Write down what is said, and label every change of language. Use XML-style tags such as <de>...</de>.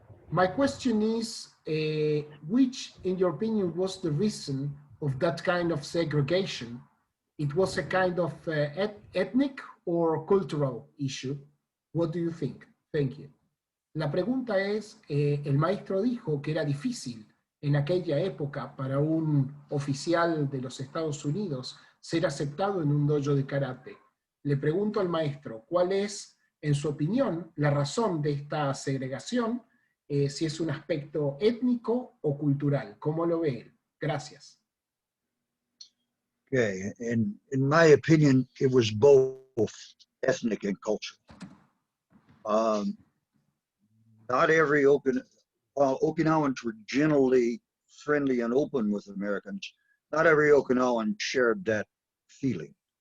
<en>My question is, which, in your opinion, was the reason of that kind of segregation? It was a kind of ethnic or cultural issue? What do you think? Thank you.</en> <es>La pregunta es, el maestro dijo que era difícil en aquella época para un oficial de los Estados Unidos ser aceptado en un dojo de karate. Le pregunto al maestro, ¿cuál es, en su opinión, la razón de esta segregación? Si es un aspecto étnico o cultural. ¿Cómo lo ve él? Gracias.</es> <en>Okay, and in my opinion, it was both ethnic and cultural. Not every while Okinawans were generally friendly and open with Americans, not every Okinawan shared that feeling.</en>